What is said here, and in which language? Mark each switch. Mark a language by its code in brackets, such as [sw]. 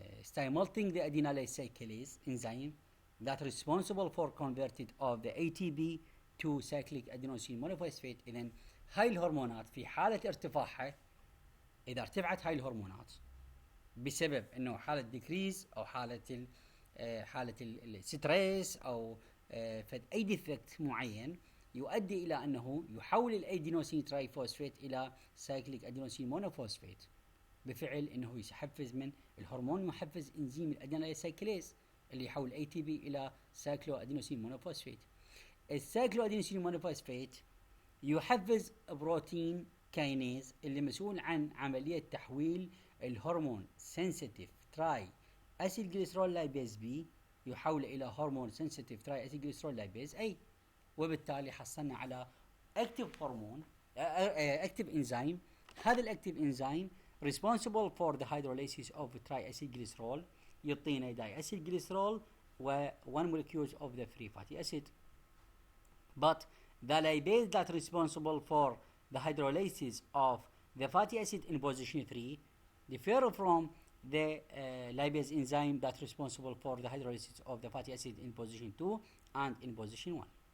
[en] stimulating the adenylate cyclase enzyme that responsible for converted of the ATP to cyclic adenosine monophosphate. [ar] إذن هاي الهرمونات في حالة ارتفاعها، إذا ارتفعت هاي الهرمونات بسبب إنه حالة ديكريز أو حالة الستريس أو فد أي ديفكت معين يؤدي إلى أنه يحول الأدينوسين ترايفوسفيت إلى سايكليك أدينوسين مونوفوسفيت، بفعل أنه يحفز من الهرمون محفز إنزيم الأدينايل سايكليز اللي يحول ATP إلى سايكلو أدينوسين مونوفوسفيت. السايكلو أدينوسين مونوفوسفيت يحفز بروتين كاينيز اللي مسؤول عن عملية تحويل الهرمون سنسيتيف تراي أسيد جليسرول لايبيز بي يحول إلى هرمون سنسيتيف تراي أسيد جليسرول لايبيز أي، وبالتالي حصلنا على اكتف هرمون اكتف انزيم. هذا الاكتف انزيم [en] responsible for the hydrolysis of triacylglycerol [ar] يعطينا [en] diacylglycerol و 1 molecules of the free fatty acid. But the lipase that responsible for the hydrolysis of the fatty acid in position 3 differ from the lipase enzyme that responsible for the hydrolysis of the fatty acid in position 2 and in position 1.